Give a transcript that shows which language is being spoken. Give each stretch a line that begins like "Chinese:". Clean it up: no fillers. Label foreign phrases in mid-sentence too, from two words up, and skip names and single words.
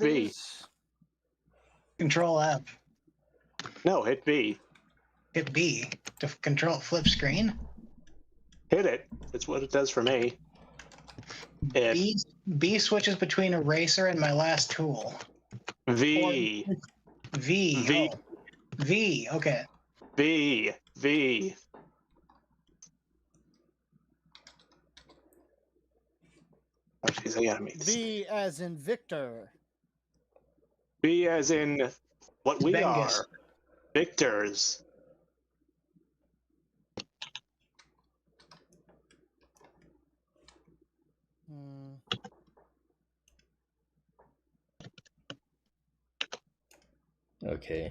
English: V. is- Control F. No, hit V. Hit B to control flip screen. Hit it. That's what it does for me. B switches between eraser and my last tool. V. V. V. Oh. V. Okay. V. V. Oh, jeez, I gotta make this. V as in Victor. V as in what we Bengus. are. Victors. Okay.